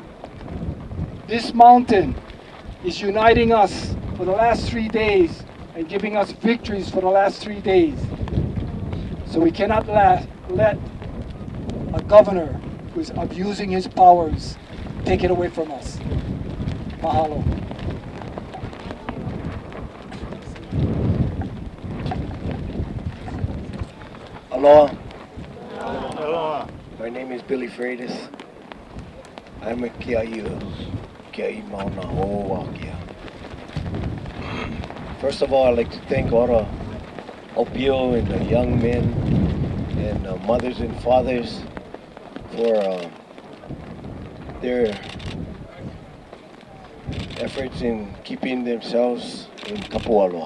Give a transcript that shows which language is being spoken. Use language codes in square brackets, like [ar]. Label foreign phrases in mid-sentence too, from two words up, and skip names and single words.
[en] This mountain is uniting us for the last 3 days and giving us victories for the last 3 days. So we cannot let a governor who is abusing his powers take it away from us. Mahalo. Aloha. Aloha. My name is Billy Freitas. I'm a [haw] Kiai Mauna Ho'owakia. [en] First of all, I'd like to thank all the Opio and the young men and the mothers and fathers for their efforts in keeping themselves in kapualoa.